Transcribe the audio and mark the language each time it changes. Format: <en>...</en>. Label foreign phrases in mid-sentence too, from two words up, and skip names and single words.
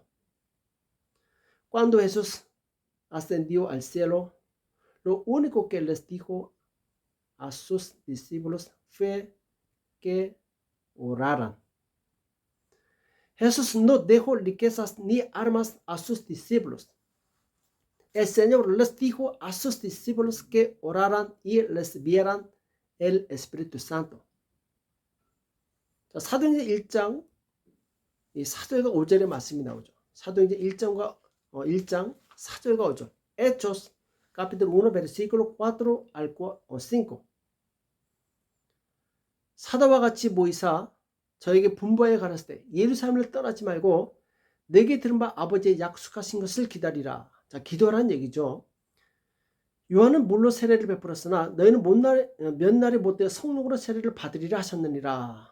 <es>Cuando Jesús ascendió al cielo, lo único que les dijo a sus discípulos fue que oraran. Jesús no dejó riquezas ni armas a sus discípulos. El Señor les dijo a sus discípulos que oraran y recibieran el Espíritu Santo.</es> <ko>자, 사도행전 1장 이 4절과 5절의 말씀이 나오죠. 사도행전 1장 4절과 5절.</ko> <es>Hechos capítulo 1 versículo 4 al 5.</es> <ko>사도와 같이 모이사 저에게 분부하여 가라사대 때 예루살렘을 떠나지 말고 내게 들은 바 아버지의 약속하신 것을 기다리라. 자, 기도하라는 얘기죠. 요한은 물로 세례를 베풀었으나 너희는 몇 날이 못되어 성령으로 세례를 받으리라 하셨느니라.</ko>